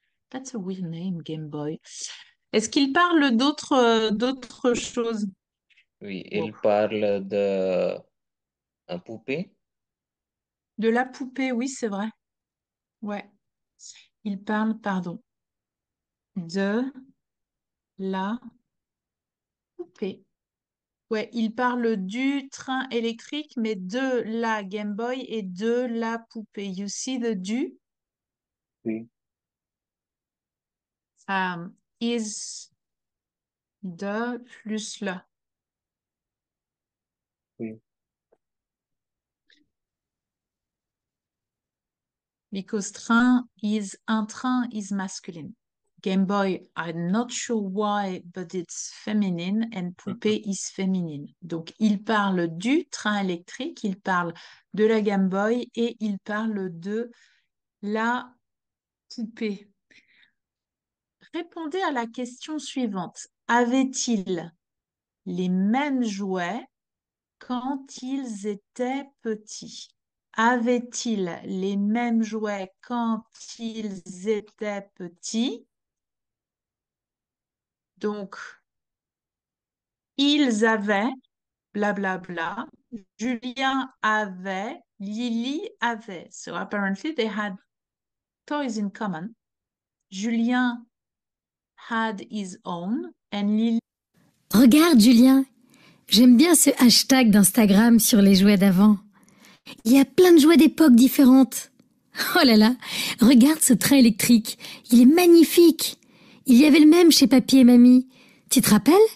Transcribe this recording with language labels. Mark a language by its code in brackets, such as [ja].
[en] That's a weird name, Game Boy. [fr] Est-ce qu'ils parlent d'autres choses? Oui, Wow. il parle de un poupée. De la poupée, oui, c'est vrai. Ouais. Ils parlent, pardon, de la poupée. Ouais, il parle du train électrique, mais de la Game Boy et de la poupée. [en] You see the du [fr] Oui, [en] is [fr] de plus le. oui. [en] Because [fr] un train [en] is masculine. Game Boy, I'm not sure why, but it's feminine, and poupée is feminine. [fr] Donc, il parle du train électrique, il parle de la Game Boy et il parle de la poupée. Répondez à la question suivante. Avait-il les mêmes jouets quand ils étaient petits? Avaient-ils les mêmes jouets quand ils étaient petits? Donc, ils avaient, blablabla. Julien avait, Lily avait. [en] So apparently they had toys in common. Julien had his own and Lily. [fr] Regarde, Julien, j'aime bien ce hashtag d'Instagram sur les jouets d'avant. Il y a plein de jouets d'époques différentes. Oh là là, regarde ce train électrique. Il est magnifique. Il y avait le même chez papy et mamie. Tu te rappelles?